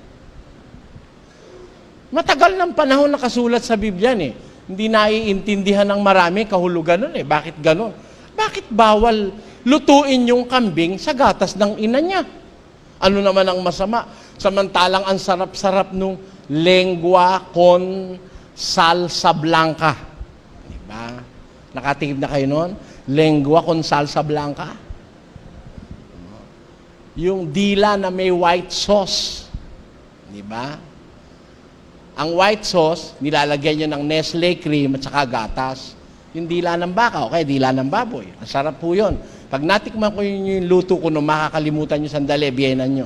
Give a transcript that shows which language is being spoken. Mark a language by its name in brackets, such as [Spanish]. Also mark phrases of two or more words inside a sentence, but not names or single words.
[Filipino] Matagal ng panahon nakasulat sa Biblia eh. Hindi naiintindihan ng marami kahulugan nun eh. Bakit ganon? Bakit bawal lutuin yung kambing sa gatas ng ina niya? Ano naman ang masama? Samantalang ang sarap-sarap nung [Spanish] lengua con salsa blanca. [Filipino] Diba? Nakatikim na kayo nun? [Spanish] Lengua con salsa blanca. [Filipino] Yung dila na may [English] white sauce. [Filipino] Di ba? Ang [English] white sauce, [Filipino] nilalagyan nyo ng Nestle cream at saka gatas. Yung dila ng baka, okay, dila ng baboy. Ang sarap po yun. Pag natikman ko yung luto ko, makakalimutan nyo sandali, biyenan nyo.